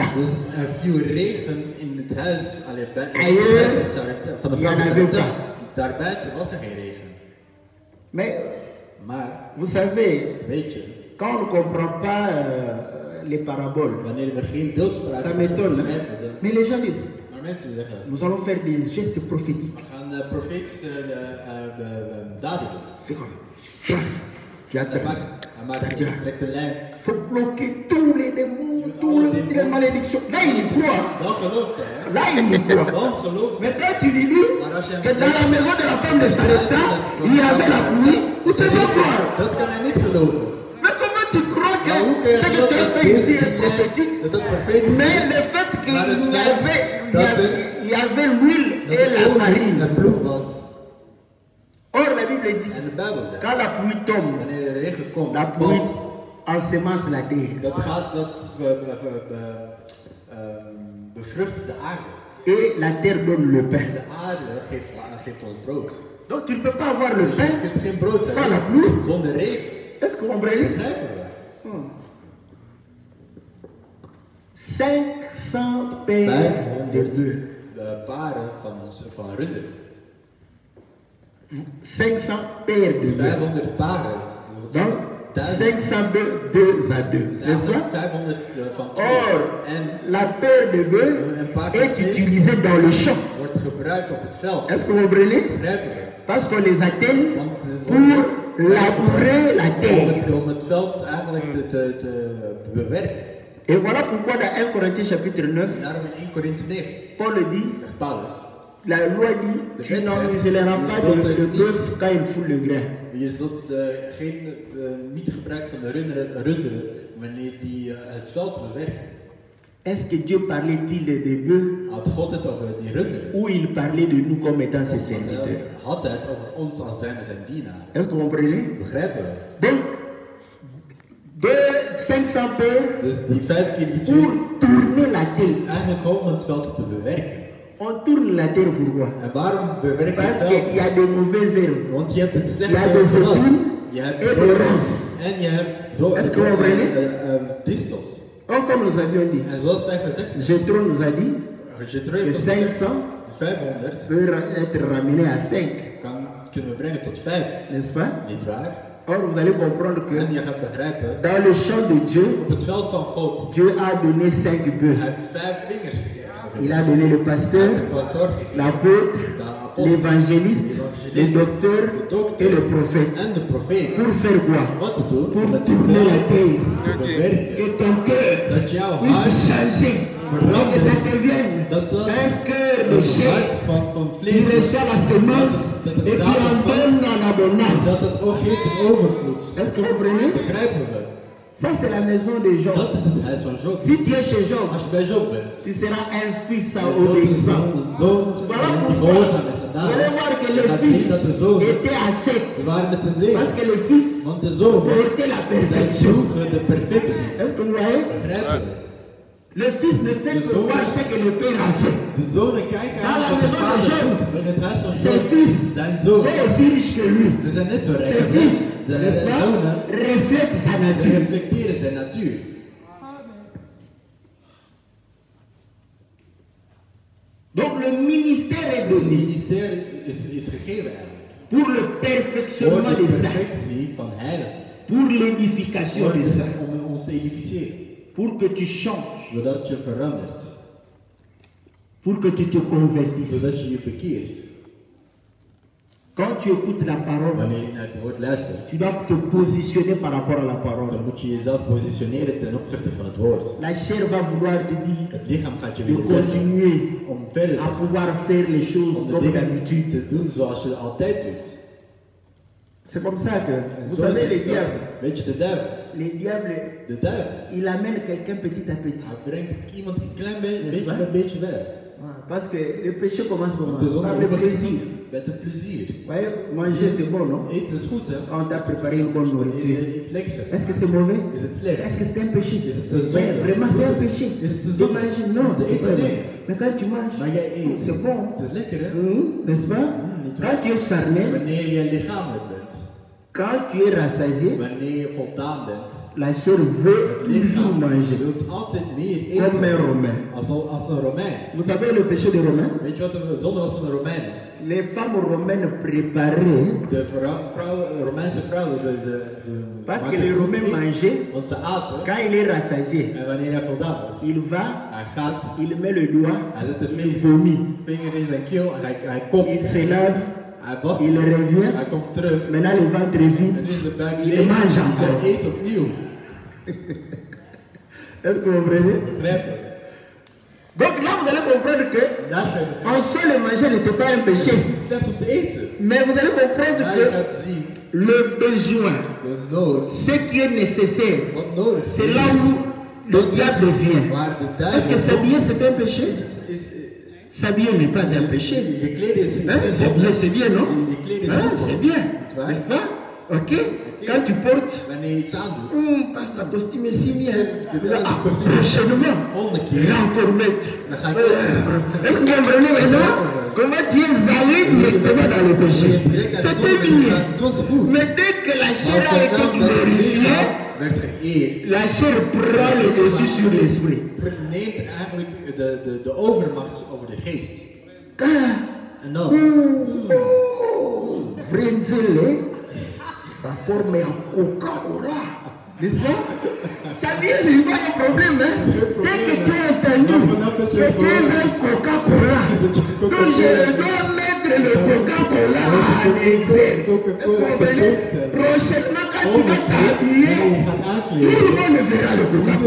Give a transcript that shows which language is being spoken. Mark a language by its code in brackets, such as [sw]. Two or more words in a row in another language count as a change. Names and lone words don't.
[nl] Dus er viel regen in het huis, alleen bij in het [fr] Ailleurs, [nl] huis van Sarepta, van de [fr] il y [nl] vrouw [fr] en [nl] van [fr] avait [nl] Sarepta. [fr] pas. [nl] Daarbuiten was er geen regen. [fr] Mais [nl] Maar, [fr] vous savez, [nl] weet je, [fr] quand on ne comprend pas les paraboles, [nl] wanneer we geen beeldspraak [fr] ça m'étonne. [nl] begrijpen, [fr] Mais les gens disent, [nl] maar mensen zeggen, [fr] nous allons faire des gestes prophétiques. [nl] we gaan profetische daden doen. [fr] Fais comme ça. Tu as [nl] Hij maakt, trekt de lijn. [fr] faut bloquer tous les démons, toutes les malédictions. Là, il y croit. [nl] Dan gelooft hij. Hè? [fr] Là, il y croit. [nl] Dan gelooft [fr] Mais [nl] hij. [fr] quand tu lui dis que dans la maison de la femme de Sarepta, il y avait la pluie, il ne peut pas croire. [nl] Dat kan hij niet geloven. [fr] Mais comment tu crois que [nl] Maar hoe kun je [fr] ce que [nl] geloven [fr] tu as [nl] dat [fr] fait ici [nl] dit [fr] est prophétique? [nl] dat het profetisch [fr] Mais [nl] is? [fr] le fait qu'il [nl] Maar het [fr] y [nl] feit dat er [fr] il y avait l'huile [nl] dat [fr] et la [nl] er olie [fr] farine. [nl] en bloed was. [fr] Or, la Bible dit, [nl] En de Bijbel zegt, [fr] quand la pluie tombe, [nl] wanneer de regen komt, [fr] la pluie [nl] want [fr] ensemence la terre. [nl] dat gaat, dat bevrucht de aarde. [fr] Et la terre donne le pain. [nl] De aarde geeft ons brood. [fr] Donc tu ne peux pas avoir le [nl] Dus je [fr] pain [nl] kunt geen brood [fr] sans la [nl] hebben [fr] pluie. [nl] zonder regen. [fr] Est-ce que vous comprenez? [nl] Begrijpen we? [fr] 500 paires de [nl] 500 [fr] bœufs. [nl] de paren van runderen. [fr] 500 paires de [nl] Dus [fr] bœufs. [nl] 500 paren. Dus [fr] Donc, [nl] wat zijn dat? [fr] 500 bœufs, 2 à 2. [nl] Dus [fr] N'est-ce [nl] eigenlijk [fr] pas? [nl] 500 van 2. [fr] Or, [nl] En [fr] la paire de bœufs [nl] een paar [fr] est [nl] van [fr] utilisée dans le champ. [nl] wordt gebruikt op het veld. [fr] Est-ce que vous comprenez? [nl] Begrijpen we? [fr] Parce qu'on les atteigne [nl] Want ze [fr] pour [nl] worden [fr] labourer la terre. [nl] om het veld eigenlijk te bewerken. [fr] Et voilà pourquoi dans 1 Corinthiens chapitre 9, [nl] En daarom in 1 Korinthe 9 [fr] Paul dit, [nl] zegt Paulus, [fr] la loi dit, tu n'enmuselleras pas de bœuf quand il fout le grain. [nl] je zult niet gebruik van de runderen wanneer die het veld bewerken. [fr] Est-ce que Dieu parlait-il des bœufs [nl] Had God het over die runderen? [fr] ou il parlait de nous comme étant ses [nl] Of [fr] serviteurs? [nl] had hij het over ons als zijn dienaar? [fr] Est-ce que vous comprenez? [nl] Begrijpen we? [fr] Donc, de 500 paires [nl] Dus die 5 keer die [fr] pour [nl] 2, [fr] tourner la terre. [nl] eigenlijk gewoon om het veld te bewerken. [fr] On tourne la terre pourquoi? [nl] En waarom bewerk je het [fr] Parce qu'il y [nl] veld? [fr] a de mauvaises herbes. [nl] Want je hebt het Ja, slechte [fr] de [nl] gras, zetun je hebt [fr] et de ros. [nl] en je hebt [fr] Est-ce que vous comprenez? [nl] distels. [fr] Or, comme nous avions dit, [nl] En zoals wij gezegd hebben, [fr] Jétro nous a dit [nl] je [fr] que [nl] terug tot [fr] 500 [nl] 500 [fr] peut être ramené à 5, [nl] kunnen we brengen tot 5, [fr] n'est-ce pas? [nl] niet waar? [fr] Or, vous allez comprendre que [nl] En je gaat begrijpen, [fr] dans le champ de Dieu, [nl] op het veld van God, [fr] Dieu a donné 5 [nl] hij [fr] bœufs. [nl] heeft 5 vingers gegeven. [fr] Il a donné le pasteur, [nl] De pastor gegeven, [fr] l'apôtre, [nl] de apostel, [fr] l'évangéliste, le docteur [nl] de dokter [fr] et le prophète. [nl] en de profeet. [fr] Pour faire quoi? [nl] Wat te doen? [fr] Pour [nl] Om het [fr] tourner la terre. [nl] te bewerken. [fr] Que ton cœur [nl] Dat jouw [fr] puisse [nl] hart [fr] changer. [nl] verandert. [fr] Que ça devienne [nl] Dat [fr] un cœur de [nl] een [fr] chair [nl] hart van [fr] qui [nl] vlees wordt. [fr] reçoit la semence [nl] Dat [fr] et [nl] het [fr] qui en [nl] zaad [fr] donne en [nl] ontvangt. En [fr] abondance. [nl] dat het ook geeft in overvloed. [fr] Est-ce que vous comprenez? [nl] Begrijpen we? [fr] Ça, c'est la maison de Job. [nl] Dat is het huis van Job. [fr] Si tu es chez Job, [nl] Als je bij Job bent, [fr] tu seras un fils à [nl] je zult [fr] obéissant. [nl] een zoon [fr] Voilà [nl] die [fr] pourquoi [nl] gehoorzaam is. En [fr] vous allez voir que [nl] je [fr] les [nl] gaat zien [fr] fils [nl] dat de zoon, [fr] étaient à 7. [nl] we waren met z'n zeven. [fr] Parce que les fils [nl] Want de zoon, [fr] portaient la [nl] zij [fr] perfection. [nl] zoeken de perfectie. [fr] Est-ce que vous voyez? [nl] Begrijpen we? [fr] Le fils ne fait que voir ce que le père a fait. [nl] De zonen kijken aan wat de vader doet. In het huis van [fr] Ses [nl] Job, [fr] fils [nl] zijn zoon. [fr] sont aussi riches que lui. [nl] Ze zijn net zo rijk [fr] Ses [nl] als hem. [fr] fils, [nl] Zijn [fr] n'est-ce pas, [nl] zonen, [fr] reflètent sa [nl] ze [fr] nature. [nl] reflecteren zijn natuur. [fr] Donc le ministère est [nl] Het [fr] donné [nl] ministerie is gegeven eigenlijk. [fr] pour le [nl] Voor [fr] perfectionnement [nl] de [fr] des saints, [nl] perfectie van heilig. [fr] pour l'édification [nl] Voor [fr] des saints, [nl] om ons te edificeren. [fr] pour que tu changes, [nl] Zodat je verandert. [fr] pour que tu te convertisses. [nl] Zodat je je bekeert. [fr] Quand tu écoutes la parole, [nl] Wanneer je naar het woord luistert, [fr] tu dois te positionner par rapport à la parole. [nl] dan moet je jezelf positioneren ten opzichte van het woord. [fr] La chair va vouloir te dire [nl] Het lichaam gaat je [fr] de [nl] willen zeggen [fr] continuer [nl] om verder [fr] à pouvoir faire les choses [nl] om de [fr] comme [nl] dingen [fr] d'habitude. [nl] te doen zoals je altijd doet. [fr] C'est comme ça que, vous [nl] Zo is [fr] savez, [nl] het [fr] les [nl] ook. [fr] diables, [nl] Weet je, de duivel, [fr] les diables, il amène quelqu'un petit à petit. [nl] hij brengt iemand een klein Is beetje waar? bij beetje weg. [fr] Voilà, parce que le péché commence [nl] Want de [fr] comment? [nl] zonde [fr] Par le plaisir. [nl] met het plezier. [fr] Vous voyez, manger c'est bon, non? [nl] Eten is goed, hè? [fr] On t'a préparé une bonne [nl] Wanneer [fr] nourriture. [nl] je iets lekkers hebt. [fr] Est-ce que c'est mauvais? [nl] Is het slecht? [fr] Est-ce que c'est un péché? [nl] Is het een [fr] Ouais, [nl] zonde? [fr] vraiment c'est un péché. [nl] Is het een [fr] Tu [nl] zonde? [fr] manges, non, [nl] De [fr] c'est [nl] eten, [fr] pas [nl] nee. [fr] bon. Mais quand tu manges, [nl] Maar jij eet. [fr] c'est bon. [nl] Het is lekker, hè? [fr] N'est-ce pas? [nl] niet [fr] Quand tu es charnel, [nl] Wanneer je lichamelijk bent. [fr] quand tu es rassasié, [nl] Wanneer je voldaan bent. [fr] la chair veut [nl] Het [fr] toujours [nl] lichaam [fr] manger. [nl] wil altijd meer [fr] Comme un [nl] eten. [fr] Romain. [nl] Als een Romein. [fr] Vous savez le péché des Romains? [nl] Weet je wat de zonde was van de Romeinen? [fr] Les femmes romaines préparaient [nl] De Romeinse vrouwen, ze [fr] parce que [nl] maakten [fr] les [nl] goed [fr] Romains [nl] eten. [fr] mangeaient. [nl] Want ze aten. [fr] Quand il est rassasié, [nl] En wanneer hij voldaan was, [fr] il va, [nl] hij gaat, [fr] il met le doigt, [nl] hij zet de [fr] il vomit. [nl] vinger in zijn keel, hij kotst. [fr] Il se lave, [nl] Hij wast, [fr] il revient. [nl] hij komt terug. [fr] Maintenant le ventre est [nl] En [fr] vide. [nl] nu is de buik [fr] Il [nl] leeg. [fr] mange encore. [nl] Hij eet opnieuw. [fr] Est-ce que vous comprenez? [nl] Begrijp je? [fr] Donc là, vous allez comprendre que [nl] Daar ga je begrijpen. [fr] en soi, le manger n'était pas un [nl] Het is [fr] péché. [nl] niet slecht om te eten. [fr] Mais vous allez comprendre [nl] Maar je [fr] que [nl] gaat zien, [fr] le besoin, [nl] de nood, [fr] ce qui est nécessaire, [nl] wat nodig [fr] c'est [nl] is, [fr] là où le diable vient. [nl] waar de [fr] Est-ce que [nl] duivel [fr] s'habiller c'est un péché? [nl] is, [fr] S'habiller n'est pas un péché. [nl] je kleden is [fr] Hein? S'habiller c'est bien, non? [nl] Je kleden is [fr] Hein? [nl] goed. [fr] C'est bien, [nl] Niet waar? [fr] n'est-ce pas? Ok? Quand tu portes, [nl] Wanneer je iets aandoet, [fr] passe ta costume est si bien. [nl] Ja, [fr] Ah, [nl] die costume. [fr] prochainement, [nl] volgende [fr] il [nl] keer, [fr] va encore mettre. [nl] dan ga ik [fr] Est-ce que vous comprenez maintenant comment tu es allé directement dans le péché? C'était bien. [nl] Het was goed. [fr] Mais dès que la chair [nl] Maar [fr] a été [nl] vanaf dat het [fr] glorifiée, [nl] lichaam werd geëerd, [fr] la chair prend le dessus sur l'esprit. [nl] neemt eigenlijk de overmacht over de geest. [fr] Car, [nl] En dan, Brinzele, [fr] ça forme un Coca-Cola. N'est-ce pas? Ça vient, c'est pas un problème, hein? Dès que tu as entendu que tu es un Coca-Cola, donc je dois mettre le Coca-Cola à l'exergue. Prochainement, quand tu vas t'habiller, tout le monde verra le Coca-Cola.